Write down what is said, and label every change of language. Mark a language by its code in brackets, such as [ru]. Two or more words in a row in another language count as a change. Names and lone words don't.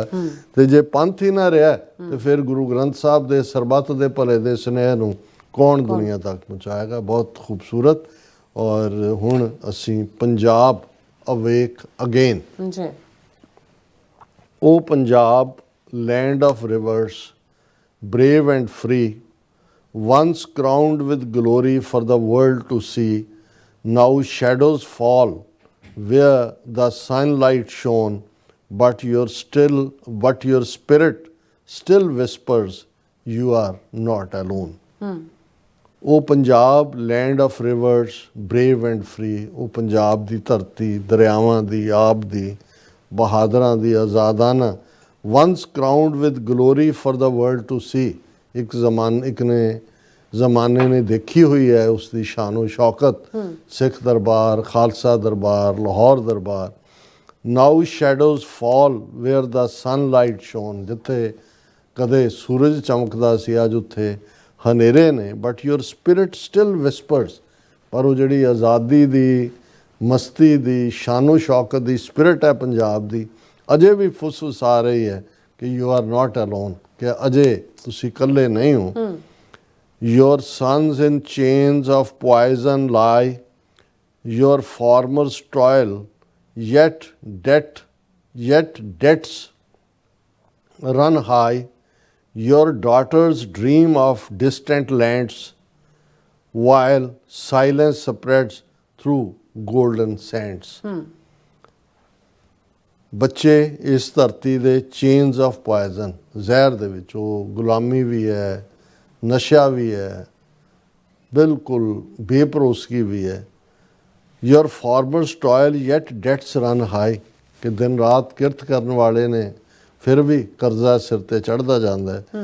[pa] ਤੇ ਜੇ ਪੰਥ ਹੀ ਨਾ ਰਿਹਾ ਤੇ ਫਿਰ ਗੁਰੂ ਗ੍ਰੰਥ ਸਾਹਿਬ ਦੇ ਸਰਬੱਤ ਦੇ ਭਲੇ ਦੇ ਸੁਨੇਹੇ ਨੂੰ ਕੌਣ ਦੁਨੀਆ ਤੱਕ ਪਹੁੰਚਾਏਗਾ। ਬਹੁਤ ਖੂਬਸੂਰਤ। ਔਰ ਹੁਣ ਅਸੀਂ ਪੰਜਾਬ ਅਵੇਕ ਅਗੇਨ। [en] ਉਹ ਪੰਜਾਬ land of rivers, brave and free, once crowned with glory for the world to see, now shadows fall where the sunlight shone, but your spirit still whispers, you are not alone. [pa] ਉਹ ਪੰਜਾਬ [en] land of rivers, brave and free, [pa] ਉਹ ਪੰਜਾਬ ਦੀ ਧਰਤੀ, ਦਰਿਆਵਾਂ ਦੀ, ਆਬ ਦੀ, ਬਹਾਦਰਾਂ ਦੀ, ਆਜ਼ਾਦਾਨਾ, [en] once crowned with glory for the world to see। [pa] ਇੱਕ ਜ਼ਮਾਨੇ ਨੇ ਦੇਖੀ ਹੋਈ ਹੈ ਉਸ ਦੀ ਸ਼ਾਨੋ ਸ਼ੌਕਤ। ਸਿੱਖ ਦਰਬਾਰ, ਖਾਲਸਾ ਦਰਬਾਰ, ਲਾਹੌਰ ਦਰਬਾਰ। [en] now shadows fall where the sunlight shone, [pa] ਜਿੱਥੇ ਕਦੇ ਸੂਰਜ ਚਮਕਦਾ ਸੀ, ਅੱਜ ਉੱਥੇ ਹਨੇਰੇ ਨੇ, [en] but your spirit still whispers. [pa] ਪਰ ਉਹ ਜਿਹੜੀ ਆਜ਼ਾਦੀ ਦੀ, ਮਸਤੀ ਦੀ, ਸ਼ਾਨੋ ਸ਼ੌਕਤ ਦੀ ਸਪਿਰਿਟ ਹੈ ਪੰਜਾਬ ਦੀ, ਅਜੇ ਵੀ ਫੁਸਫੁਸਾ ਰਹੀ ਹੈ ਕਿ [en] you are not alone, [pa] ਕਿ ਅਜੇ ਤੁਸੀਂ ਇਕੱਲੇ ਨਹੀਂ ਹੋ। [en] your sons in chains of poison lie, your farmers toil yet debts run high, your daughters dream of distant lands while silence spreads through golden sands। [pa] ਬੱਚੇ ਇਸ ਧਰਤੀ ਦੇ [en] chains of poison, [pa] ਜ਼ਹਿਰ ਦੇ ਵਿੱਚ, ਉਹ ਗੁਲਾਮੀ ਵੀ ਹੈ, ਨਸ਼ਾ ਵੀ ਹੈ, ਬਿਲਕੁਲ ਬੇਭਰੋਸਗੀ ਵੀ ਹੈ। [en] your farmers toil yet debts run high, [pa] ਕਿ ਦਿਨ ਰਾਤ ਕਿਰਤ ਕਰਨ ਵਾਲੇ ਨੇ, ਫਿਰ ਵੀ ਕਰਜ਼ਾ ਸਿਰ ਤੇ ਚੜ੍ਹਦਾ ਜਾਂਦਾ ਹੈ।